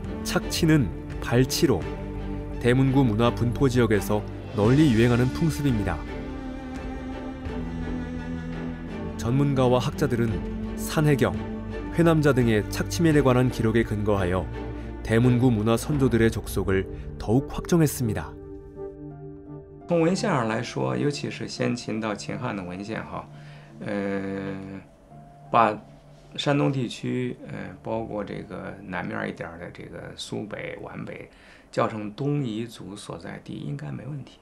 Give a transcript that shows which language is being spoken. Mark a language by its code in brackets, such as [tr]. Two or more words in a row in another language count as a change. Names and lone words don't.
[ko] 착치는 발치로 대문구 문화 분포 지역에서 널리 유행하는 풍습입니다. 전문가와 학자들은 산해경, 회남자 등의 착치면에 관한 기록에 근거하여 대문구 문화 선조들의 족속을 더욱 확정했습니다. [zh] 从文献上来说，尤其是先秦到秦汉的文献哈，把山东地区，包括这个南面一点的这个苏北、皖北，叫成东夷族所在地，应该没问题。